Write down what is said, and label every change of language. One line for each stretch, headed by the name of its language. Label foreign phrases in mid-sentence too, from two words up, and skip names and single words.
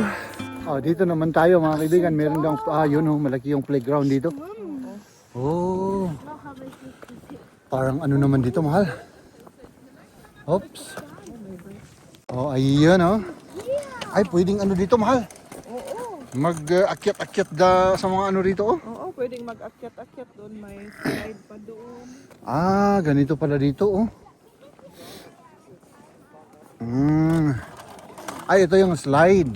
Filipino: Dito naman tayo mga kaibigan. Meron daw, yun malaki yung playground dito. Oh.
German: Noch habe ich nicht
Filipino: Parang ano naman dito, mahal. Oops. Oh, ayan oh. Ay, pwedeng ano dito, mahal. Oo. Mag-akyat-akyat sa mga ano rito, oh. Oo, pwedeng mag-akyat-akyat doon. May slide pa doon. Ah, ganito pala dito, oh. Ay, ito yung slide.